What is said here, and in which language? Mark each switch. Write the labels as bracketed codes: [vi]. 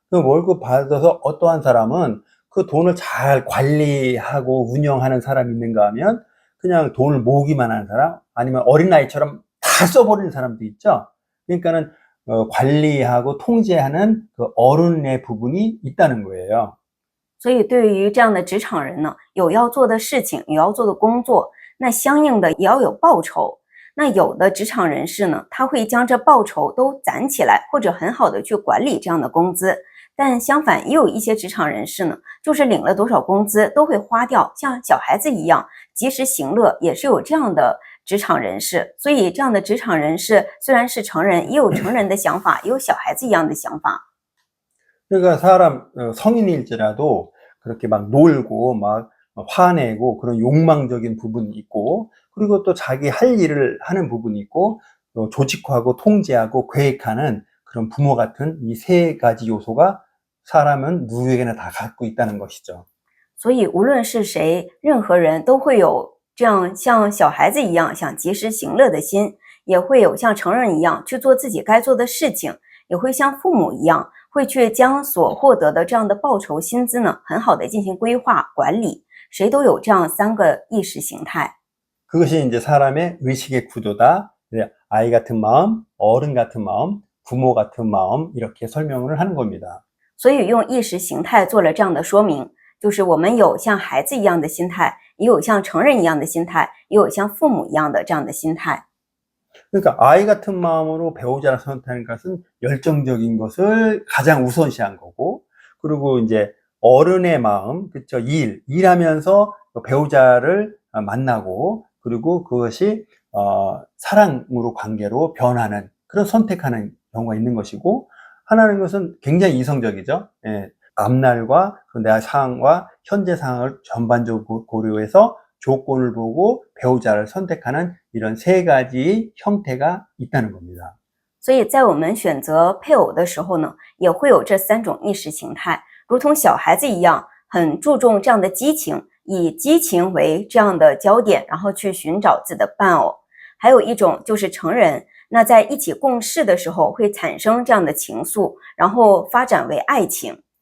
[ko] 그 월급 받아서 어떠한 사람은 그 돈을 잘 관리하고 운영하는 사람이 있는가 하면 그냥 돈을 모으기만 하는 사람 아니면 어린아이처럼 다 써버리는 사람도 있죠. 그러니까는 관리하고 통제하는 그 어른의 부분이 있다는 거예요. [zh] 所以对于这样的职场人呢，有要做的事情，有要做的工作，那相应的也要有报酬。那有的职场人士呢，他会将这报酬都攒起来，或者很好的去管理这样的工资。但相反，也有一些职场人士呢，就是领了多少工资都会花掉，像小孩子一样及时行乐，也是有这样的职场人士。所以这样的职场人士虽然是成人，也有成人的想法，也有小孩子一样的想法。 [ko] 그러니까 사람 성인일지라도 그렇게 막 놀고 막 화내고 그런 욕망적인 부분이 있고 그리고 또 자기 할 일을 하는 부분이 있고 또 조직화하고 통제하고 계획하는 그런 부모 같은 이 세 가지 요소가 사람은 누구에게나 다 갖고 있다는 것이죠. [zh] 所以无论是谁，任何人都会有这样像小孩子一样想及时行乐的心，也会有像成人一样去做自己该做的事情，也会像父母一样会去将所获得的这样的报酬薪资呢，很好的进行规划管理。谁都有这样3个意识形态。 [ko] 그것이 이제 사람의 의식의 구조다. 아이 같은 마음, 어른 같은 마음, 부모 같은 마음 이렇게 설명을 하는 겁니다. [zh] 所以用意识形态做了这样的说明，就是我们有像孩子一样的心态，也有像成人一样的心态，也有像父母一样的这样的心态。 [ko] 그러니까 아이 같은 마음으로 배우자를 선택하는 것은 열정적인 것을 가장 우선시한 거고, 그리고 이제 어른의 마음, 그쵸, 일하면서 배우자를 만나고, 그리고 그것이 사랑으로 관계로 변하는 그런 선택하는 경우가 있는 것이고, 하나는 것은 굉장히 이성적이죠. 예, 앞날과 내 상황과 현재 상황을 전반적으로 고려해서 조건을 보고 배우자를 선택하는 이런 세 가지 형태가 있다는 겁니다. [zh] 所以在我们选择配偶的时候呢，也会有这3种意识形态，如同小孩子一样，很注重这样的激情，以激情为这样的焦点，然后去寻找自己的伴偶。还有一种就是成人，那在一起共事的时候会产生这样的情愫，然后发展为爱情。